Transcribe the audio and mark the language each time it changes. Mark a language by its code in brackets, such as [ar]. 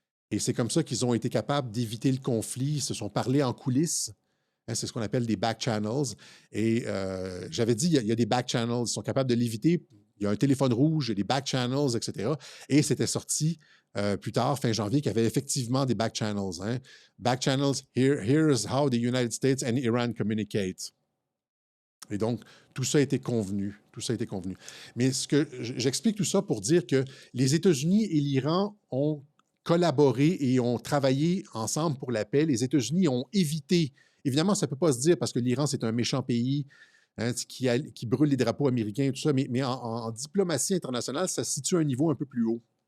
[fr] Et c'est comme ça qu'ils ont été capables d'éviter le conflit. Ils se sont parlé en coulisses. Hein, c'est ce qu'on appelle des back channels. Et j'avais dit, il y a des back channels. Ils sont capables de l'éviter. Il y a un téléphone rouge, il y a des back channels, etc. Et c'était sorti plus tard, fin janvier, qu'il y avait effectivement des back channels. Hein. [en] Back channels, here's how the United States and Iran communicate. [fr] Et donc, tout ça a été convenu. Tout ça a été convenu. Mais j'explique tout ça pour dire que les États-Unis et l'Iran ont collaboré et ont travaillé ensemble pour la paix. Les États-Unis ont évité, évidemment, ça ne peut pas se dire parce que l'Iran, c'est un méchant pays, hein, qui brûle les drapeaux américains et tout ça, mais en diplomatie internationale, ça se situe à un niveau un peu plus haut.